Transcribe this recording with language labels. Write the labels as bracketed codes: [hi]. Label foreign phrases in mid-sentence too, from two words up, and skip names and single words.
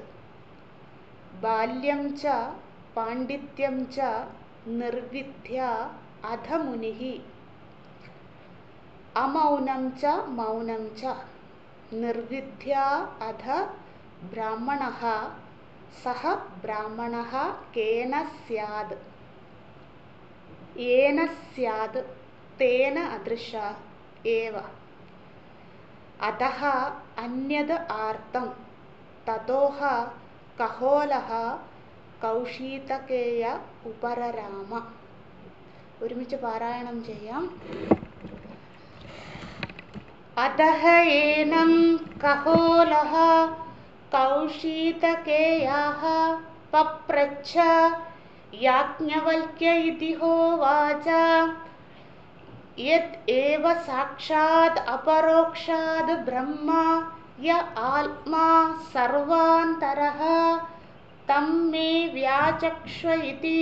[sa] ബാല്യം ച പാണ്ഡിത്യം ച നിർവിദ്യ അധമുനിഃ. അമൗനം ച മൗനം ച നിർവിദ്യ അധ ബ്രാഹ്മണഃ. സഹ ബ്രാഹ്മണഃ കേന സ്യാത്. യേന സ്യാത് തേന അദൃശ ഏവ. अतः अन्यद् आर्तं ततोह कहोलः कौशीतकेय उपरराम. [ml] ഒരുമിച്ച് പാരായണം ചെയ്യാം. [sa] अतः एनं कहोलः कौशीतकेयः पप्रच्छ याज्ञवल्क्य इति होवाच यत् एव साक्षात् अपरोक्षात् ब्रह्म य आत्मा सर्वान्तरः तं मे व्याचक्ष इति.